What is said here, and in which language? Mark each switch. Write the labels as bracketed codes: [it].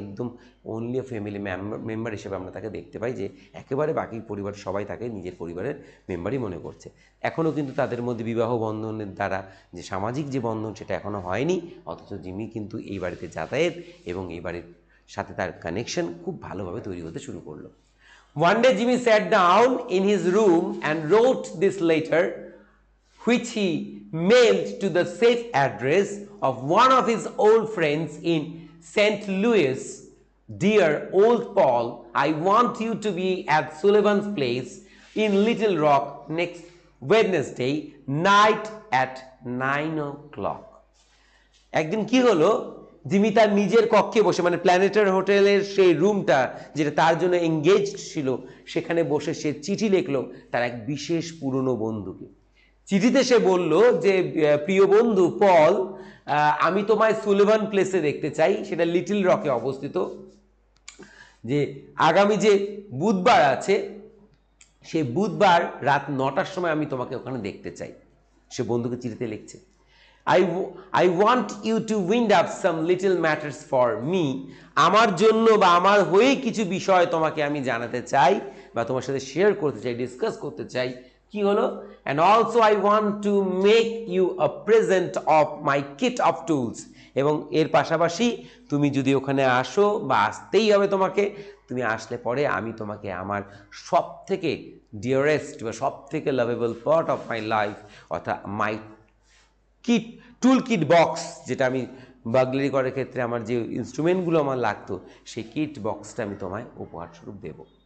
[bn] একদম only family member হিসেবে আমরা তাকে দেখতে পাই, যে একেবারে বাকি পরিবার সবাই তাকে নিজের পরিবারের মেম্বারই মনে করছে। এখনও কিন্তু তাদের মধ্যে বিবাহ বন্ধনের দ্বারা যে সামাজিক যে বন্ধন সেটা এখনও হয়নি, অথচ জিমি কিন্তু এই বাড়িতে যাতায়াত এবং এই বাড়ির সাথে তার কানেকশন খুব ভালোভাবে তৈরি হতে শুরু করলো। [en] One day Jimmy sat down in his room and wrote this letter, which he mailed to the safe address of one of his old friends in St. Louis. Dear old Paul, I want you to be at Sullivan's place in Little Rock next Wednesday night at 9 o'clock. [bn] একদিন কি হলো, Jimmy তার নিজের কক্ষে বসে, মানে প্ল্যানেটার হোটেলের সেই রুমটা যেটা তার জন্য এঙ্গেজড ছিল, সেখানে বসে সে চিঠি লিখলো তার এক বিশেষ পুরনো বন্ধুকে। চিঠিতে সে বলল যে, প্রিয় বন্ধু পল, আমি তোমায় সুলিভান প্লেসে দেখতে চাই, সেটা লিটল রকে অবস্থিত। যে আগামী যে বুধবার আছে, সেই বুধবার রাত 9টার সময় আমি তোমাকে ওখানে দেখতে চাই। সে বন্ধুকে চিঠিতে লিখছে, [en] I want you to wind up some little matters for me. [bn] আমার জন্য বা আমার হয়ে কিছু বিষয় তোমাকে আমি জানাতে চাই বা তোমার সাথে শেয়ার করতে চাই, ডিসকাস করতে চাই। কি হলো? [en] And also I want to make you a present of my kit of tools. [bn] এবং এর পাশাপাশি তুমি যদি ওখানে আসো, বা আসতেই হবে তোমাকে, তুমি আসলে পরে আমি তোমাকে আমার সব থেকে ডিয়ারেস্ট বা সব থেকে [en] lovable part of my life, [bn] অর্থাৎ মাই কিট টুল কিট বক্স, যেটা আমি বাগলারি করার ক্ষেত্রে আমার যে ইনস্ট্রুমেন্টগুলো আমার লাগতো, সেই কিট বক্সটা আমি তোমায় উপহার স্বরূপ দেবো।